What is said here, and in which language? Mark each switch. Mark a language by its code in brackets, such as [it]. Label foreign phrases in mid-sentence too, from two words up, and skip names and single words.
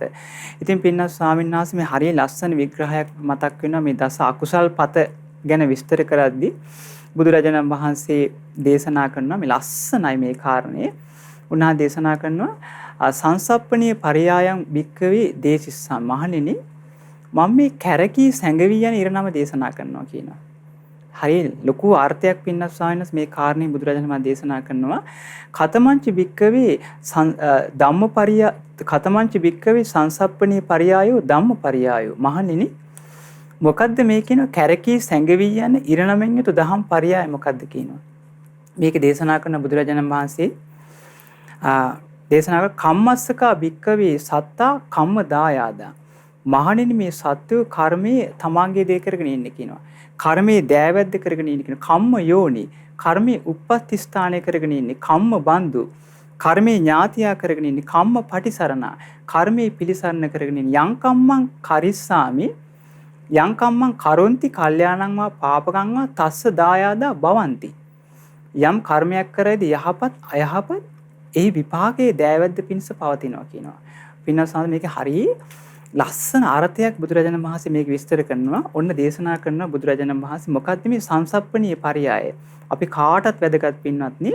[si] ඉතින් පින්නත් ස්වාමීන් වහන්සේ මේ හරිය ලස්සන විග්‍රහයක් මතක් වෙනවා මේ දස අකුසල් පත ගැන විස්තර කරද්දී බුදුරජාණන් වහන්සේ දේශනා කරනවා මේ ලස්සනයි මේ කාරණේ. උන්වහන්සේ දේශනා කරනවා [pi] සංසප්පණීය පරයායන් භික්කවේ දේශිස්සම් [si] මහණෙනි මම මේ කැරකී සැඟවී යන ඉරණම දේශනා කරනවා කියනවා. හරිය ලොකු අර්ථයක් පින්නත් ස්වාමීන් වහන්සේ මේ කාරණේ බුදුරජාණන් වහන්සේ දේශනා කරනවා. [pi] කතමංච භික්කවේ ධම්මපරිය කතමංච භික්කවේ සංසප්පණීය පරයායෝ ධම්මපරයායෝ [si] මහණෙනි මොකද්ද මේ කියන කැරකී සැඟවී යන ඉරණමෙන් යුතු දහම් පරයාය මොකද්ද කියනවා. මේක දේශනා කරන බුදුරජාණන් වහන්සේ දේශනා කර [pi] කම්මස්සකා භික්කවේ සත්තා කම්ම දායාදා [si] මහණෙනි මේ සත්‍ය කර්මයේ තමාගේ දේ කරගෙන ඉන්නේ කියනවා. කර්මයේ දෑවැද්ද කරගෙන ඉන්නේ කියනවා. [pi] කම්ම යෝනි [si] කර්මයේ උප්පත්ති ස්ථානය කරගෙන ඉන්නේ. [pi] කම්ම බන්දු [si] කර්මයේ ඥාතියා කරගෙන ඉන්නේ. [pi] කම්ම පටිසරණා [si] කර්මයේ පිළිසරණ කරගෙන ඉන්නේ. [pi] යං කම්මං කරිස්සාමි යං කම්මං කරොන්ති කල්යාණං වා පාපකං වා තස්ස දායාදා භවಂತಿ. [si] යම් කර්මයක් කරයිද යහපත් අයහපත් ඒ විපාකයේ දෑවැද්ද පිණිස පවතිනවා කියනවා. පින්නත් මේක හරිය ලස්සන අර්ථයක් බුදුරජාණන් වහන්සේ මේක විස්තර කරනවා. ඔන්න දේශනා කරනවා බුදුරජාණන් වහන්සේ මොකක්ද මේ [pi] සංසප්පණීය පරයාය. [si] අපි කාටත් වැදගත් පින්වත්නි.